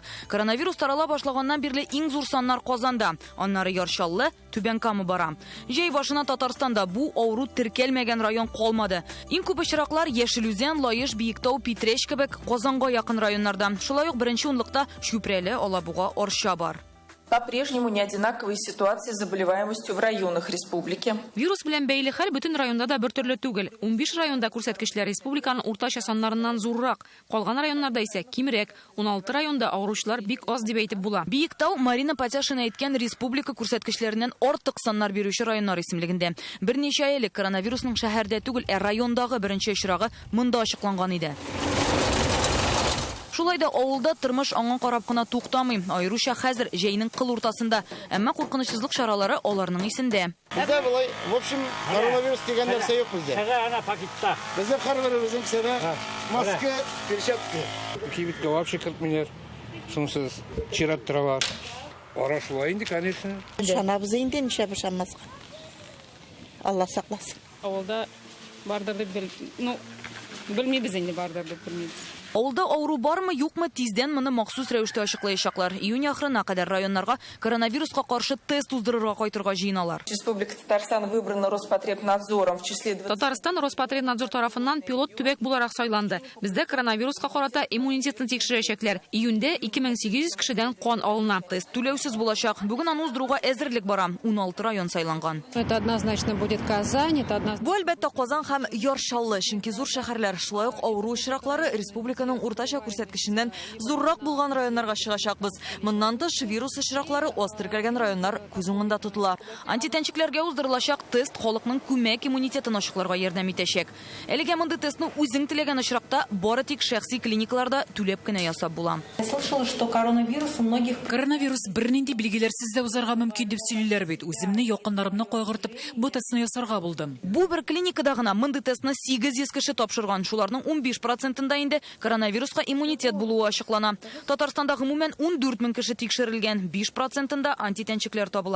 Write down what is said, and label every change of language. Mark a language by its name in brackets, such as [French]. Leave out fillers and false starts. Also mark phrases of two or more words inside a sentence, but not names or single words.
[Tatar] Коронавирус тарала башлаганнан бирле иң зур саннар Казанда, аннары Ярчаллы, Түбән Кама бара. Җәй башына Татарстанда бу авыру теркәлмәгән район калмады. Иң күп очраклар Яшелүзән, Лаеш, Биектау, Питрәч кебек Казанга якын районнарда. Шулай ук беренче унлыкта Чүпрәле, Алабуга, Арча бар. [Russian] По-прежнему не одинаковые ситуации с заболеваемостью в районах республики. [Tatar] Вирус белән бәйле хәл бөтен районда да бер төрле түгел. 15 районда күрсәткечләр республиканың уртача саннарыннан зуррак. Калган районнарда исә кимрәк. 16 районда авыручылар бик аз дип әйтеп була. Биектау Марина Патяшина әйткән республика күрсәткечләреннән артык саннар бирүче районнар исемлегендә. Берничә ай элек коронавирусның шәһәрдә түгел, райондагы беренче очрагы монда ачыкланган иде. Шулай да авылда тормыш аңа карап кына туктамый. Айруча хәзер җәйнең кыл уртасында, әмма куркынычсызлык чаралары аларның исендә. Бездә булай, [Russian] в общем, [Tatar] коронавирус дигән нәрсә юк бездә. Ана пакетта. Бездә һәрберебезнең кесәдә маска, перчатка. Кибеткә вообще кертмиләр. Шунсыз чират торалар. Ара шулай инде, конечно. Шанабыз инде ничә бешәмәскә. Алла сакласын. Авылда бардыр дип белмибез инде бардыр дип белмибез. Авылда авыру бармы, юкмы, тиздән моны махсус рәвештә ачыклаячаклар. Июнь ахырына кадәр районнарга коронавируска каршы тест уздырырга кайтырга җыеналар. [Russian] Республика Татарстан выбрана Роспотребнадзором в числе... [Tatar] Татарстан Роспотребнадзор тарафыннан пилот төбәк буларак сайланды. Бездә коронавируска карата иммунитетны тикшерәчәкләр. Июньдә 2800 кешедән кан алына. Тест түләүсез булачак. Бүген аны уздыруга әзерлек бара. 16 район сайланган. [Russian] Это однозначно будет Казань, это однозначно. [Tatar] Бу әлбәттә Казан һәм Ярчаллы, чөнки зур шәһәрләр, шулай ук авыру очраклары республика авыруларының уртача күрсәткеченнән зуррак булган районнарга чыгачакбыз. Моннан тыш вирус очраклары остыр кергән районнар күз уңында тотыла. Антитенчекләргә уздырылачак тест халыкның күмәк иммунитетын ачыкларга ярдәм итәчәк. Әлегә мондый тестны үзең теләгән очракта бары тик шәхси клиникаларда түләп кенә ясап була. [Russian] Я слышала, что коронавирус у многих... [Tatar] Коронавирус бернинди билгеләрсез дә узарга мөмкин дип сөйлиләр бит. Үземне, якыннарымны кайгыртып, бу тестны ясарга булдым. Бу бер клиникада гына мондый тестны 800 кеше тапшырган. Шуларның 15%-ында инде коронавируска иммунитет булуы ачыклана. Татарстанда гомумән 14 мең кеше тикшерелгән, 5%-ында антитенчекләр табыла.